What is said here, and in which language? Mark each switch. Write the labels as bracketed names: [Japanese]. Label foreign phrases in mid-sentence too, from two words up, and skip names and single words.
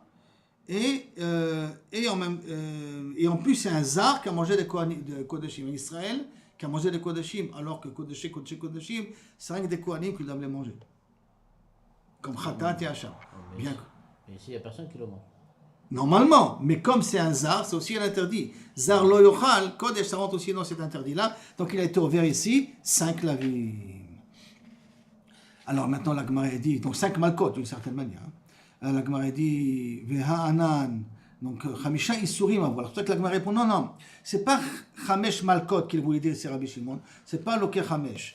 [French] Et en plus, c'est un Zar qui a mangé des Kodashim. En Israël, qui a mangé des Kodashim, alors que Kodashim, c'est rien que des Kohanim qui doivent les manger. Comme Khatat et Hacham. Bien. Mais ici, il n'y a personne qui le mange. Normalement, mais comme c'est un Zar, c'est aussi un interdit. [Hebrew] זר לא יאכל, קודש, [French] ça rentre aussi dans cet interdit-là. Donc il a été ouvert ici, 5 lavim. Alors maintenant, la Gemara dit, donc 5 malkot d'une certaine manière. La Gemara dit, [Aramaic] והא אנן, [French] donc [Hebrew] חמישה איסורים [French] à voir. C'est pour ça que la Gemara répond, non, c'est pas [Hebrew] חמש מלקות [French] qu'il voulait dire, c'est Rabbi Shimon, c'est pas [Hebrew] לוקה חמש.